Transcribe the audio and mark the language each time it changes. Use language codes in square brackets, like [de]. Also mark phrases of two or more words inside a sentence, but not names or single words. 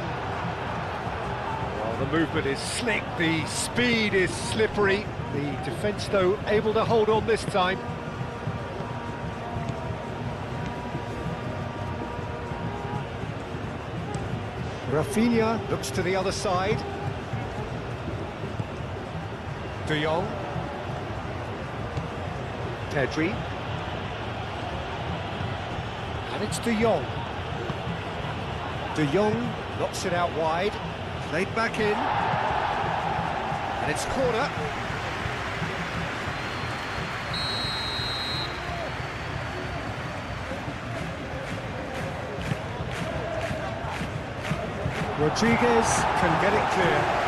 [en] Well, the movement is slick, the speed is slippery. The defence, though, able to hold on this time. Rafinha looks to the other side. De Jong. Pedri. And it's De Jong. De Jong knocks it out wide. Played back in. And it's corner. Rodriguez can get it clear.